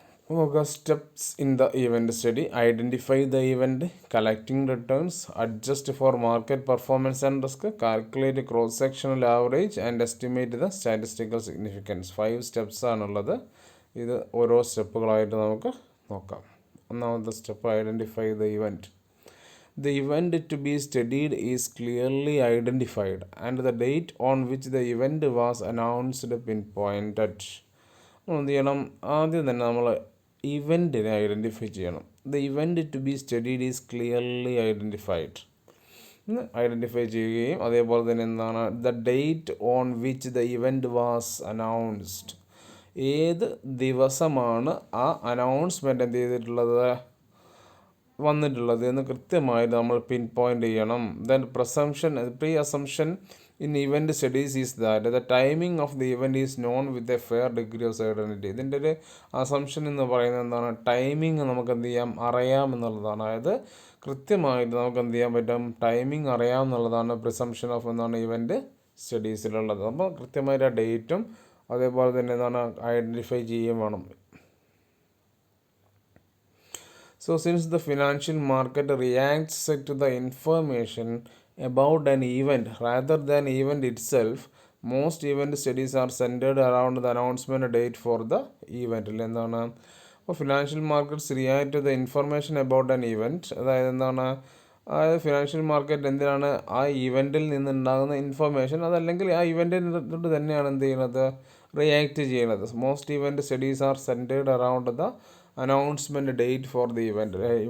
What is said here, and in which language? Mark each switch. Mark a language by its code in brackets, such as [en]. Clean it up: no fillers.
[ml] നോക്കുക, [en] Steps in the event study: identify the event, collecting returns, adjust for market performance and risk, calculate cross sectional average and estimate the statistical significance. [ml] 5 steps ആണുള്ളത്. ഇത് ഓരോ സ്റ്റെപ്പുകളായിട്ട് നമുക്ക് നോക്കാം. ഒന്നാമത്തെ step, [en] Identify the event. The event to be studied is clearly identified and the date on which the event was announced pinpointed. [ml] എന്ത് ചെയ്യണം, ആദ്യം തന്നെ നമ്മൾ ഇവൻറ്റിനെ ഐഡൻറ്റിഫൈ ചെയ്യണം. [en] The event to be studied is clearly identified. [ml] Identify ചെയ്യുകയും അതേപോലെ തന്നെ എന്താണ് [en] the date on which the event was announced, [ml] ഏത് ദിവസമാണ് ആ അനൗൺസ്മെൻറ്റ് എന്ത് ചെയ്തിട്ടുള്ളത്, വന്നിട്ടുള്ളത് എന്ന് കൃത്യമായിട്ട് നമ്മൾ പിൻ പോയിൻ്റ് ചെയ്യണം. [en] Then pre assumption in event studies is that the timing of the event is known with a fair degree of certainty. [ml] ഇതിൻ്റെ ഒരു അസംഷൻ എന്ന് പറയുന്നത് എന്താണ്, ടൈമിങ് നമുക്ക് എന്ത് ചെയ്യാം, അറിയാം എന്നുള്ളതാണ്. അതായത് കൃത്യമായിട്ട് നമുക്ക് എന്ത് ചെയ്യാൻ പറ്റും, ടൈമിംഗ് അറിയാം എന്നുള്ളതാണ് പ്രിസംഷൻ ഓഫ് എന്താണ് ഇവൻറ്റ് സ്റ്റഡീസിലുള്ളത്. അപ്പോൾ കൃത്യമായിട്ട് ആ ഡേറ്റും അതേപോലെ തന്നെ എന്താണ് ഐഡൻറ്റിഫൈ ചെയ്യുകയും വേണം. [en] So since the financial market reacts to the information about an event rather than event itself, most event studies are centered around the announcement date for the event. [ml] എന്താണ്, അപ്പോൾ [en] Financial markets react to the information about an event. [ml] അതായത് എന്താണ്, അതായത് financial market എന്തിനാണ്, ആ ഇവൻറ്റിൽ നിന്നുണ്ടാകുന്ന information അതല്ലെങ്കിൽ ആ ഇവൻറ്റിനോട് തന്നെയാണ് എന്ത് ചെയ്യുന്നത്, റിയാക്ട് ചെയ്യുന്നത്. [en] Most event studies are centred around the announcement date for the event.